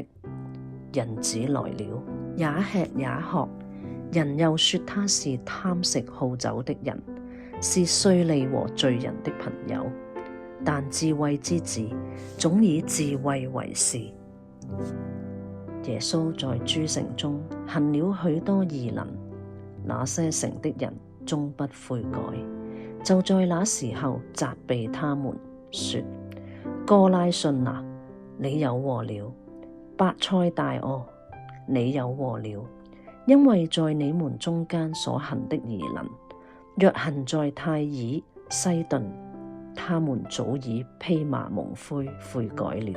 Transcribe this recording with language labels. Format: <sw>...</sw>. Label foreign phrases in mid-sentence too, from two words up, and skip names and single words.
<zh>人子來了，也吃也喝，人又說他是貪食好酒的人，是稅吏和罪人的朋友。但智慧之子總以智慧為是。耶穌在諸城中行了許多異能，那些城的人終不悔改，就在那時候責備他們，說：哥拉汛啊，你有禍了；伯賽大啊，你有禍了。因為在你們中間所行的異能，若行在泰爾、西頓，他們早已披麻蒙灰悔改了。</zh>